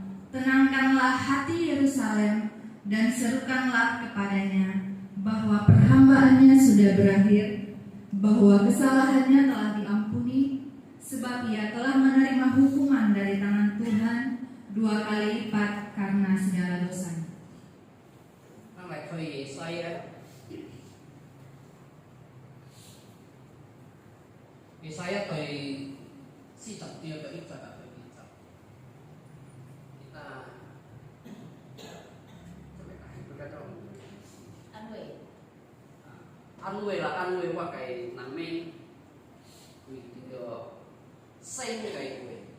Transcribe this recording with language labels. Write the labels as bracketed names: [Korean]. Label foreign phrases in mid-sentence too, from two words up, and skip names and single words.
[Indonesian] Tenangkanlah hati Yerusalem dan serukanlah kepadanya bahwa perhambaannya sudah berakhir, bahwa kesalahannya telah diampuni, sebab ia telah menerima hukuman dari tangan Tuhan 2 kali lipat karena segala dosanya. [Cantonese] Yesaya 第40章嘅1節到2節，安慰啦，安慰我嘅人民，為叫做生嘅話，